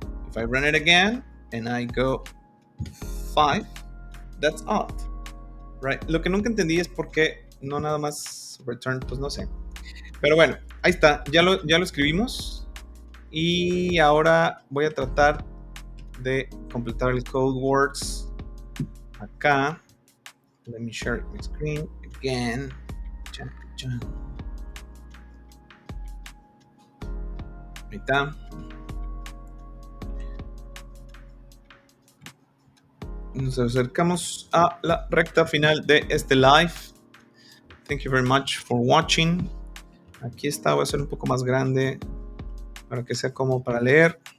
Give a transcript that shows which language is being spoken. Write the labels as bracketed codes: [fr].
[en] If I run it again and I go 5, that's odd, right? [es] Lo que nunca entendí es por qué no nada más return, pues no sé. Pero bueno, ahí está, ya lo escribimos. Y ahora voy a tratar de completar el code words acá. [en] Let me share my screen again. [es] Ahí está. Nos acercamos a la recta final de este live. [en] Thank you very much for watching. [es] Aquí está, voy a hacer un poco más grande para que sea como para leer.